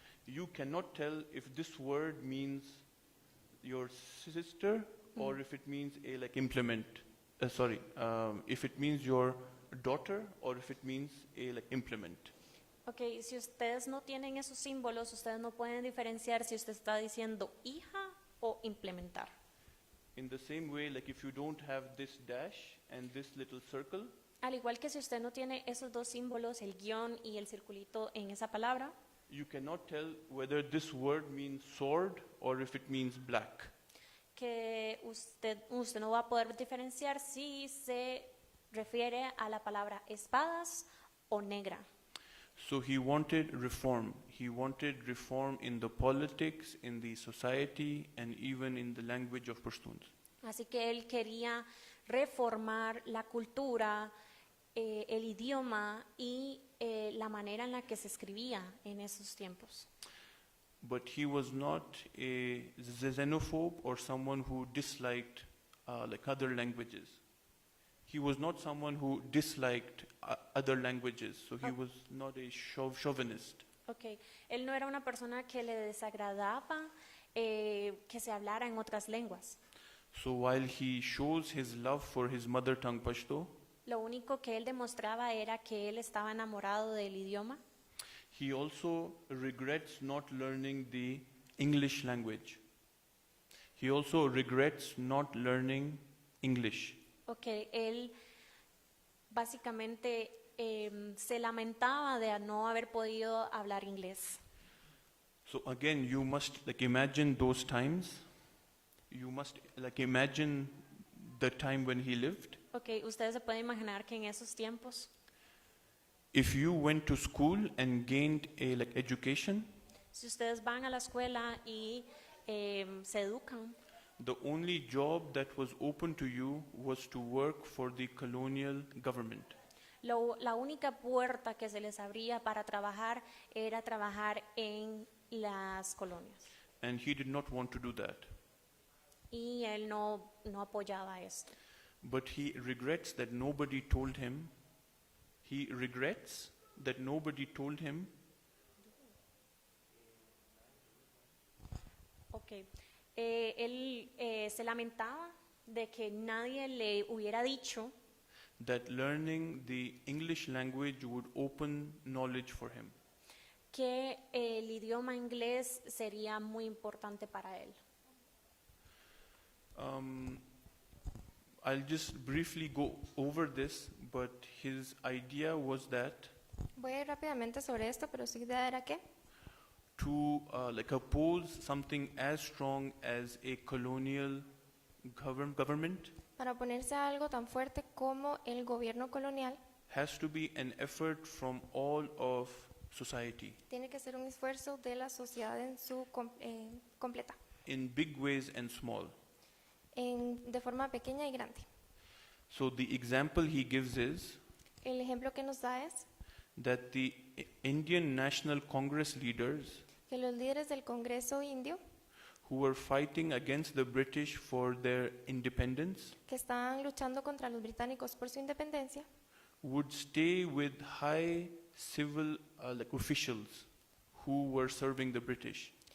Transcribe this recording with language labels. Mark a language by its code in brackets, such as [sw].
[en] you cannot tell if this word means your sister or if it means a implement. If it means your daughter or if it means a implement. [es] okay, si ustedes no tienen esos símbolos, ustedes no pueden diferenciar si usted está diciendo hija o implementar. [en] In the same way, if you don't have this dash and this little circle, [es] Al igual que si usted no tiene esos dos símbolos, el guión y el circulito en esa palabra, [en] you cannot tell whether this word means sword or if it means black. [es] que usted no va a poder diferenciar si se refiere a la palabra espadas o negra. [en] So he wanted reform. He wanted reform in the politics, in the society, and even in the language of Pashtuns. [es] Así que él quería reformar la cultura, el idioma y la manera en la que se escribía en esos tiempos. [en] But he was not a xenophobe or someone who disliked other languages. He was not someone who disliked other languages, so he was not a chauvinist. Okay. [es] Él no era una persona que le desagradaba que se hablara en otras lenguas. [en] So while he shows his love for his mother tongue Pashto, [es] Lo único que él demostraba era que él estaba enamorado del idioma. [en] he also regrets not learning the English language. He also regrets not learning English. Okay. [es] Él básicamente se lamentaba de no haber podido hablar inglés. [en] So again, you must imagine those times. You must imagine the time when he lived. Okay. [es] Ustedes se pueden imaginar que en esos tiempos, [en] If you went to school and gained a education, [es] si ustedes van a la escuela y se educan, [en] the only job that was open to you was to work for the colonial government. [es] La única puerta que se les abría para trabajar era trabajar en las colonias. [en] And he did not want to do that. [es] Y él no apoyaba esto. [en] But he regrets that nobody told him. He regrets that nobody told him. Okay. [es] Él se lamentaba de que nadie le hubiera dicho [en] That learning the English language would open knowledge for him. [es] que el idioma inglés sería muy importante para él. [en] I'll just briefly go over this, but his idea was that [es] Voy a ir rápidamente sobre esto, pero su idea era que [en] to like oppose something as strong as a colonial government [es] para oponerse a algo tan fuerte como el gobierno colonial, [en] has to be an effort from all of society [es] tiene que ser un esfuerzo de la sociedad en su completa, [en] in big ways and small. [es] de forma pequeña y grande. [en] So the example he gives is [es] El ejemplo que nos da es [en] that the Indian National Congress leaders [es] que los líderes del Congreso indio, [en] who were fighting against the British for their independence [es] que estaban luchando contra los británicos por su independencia, [en] would stay with high civil like officials who were serving the British.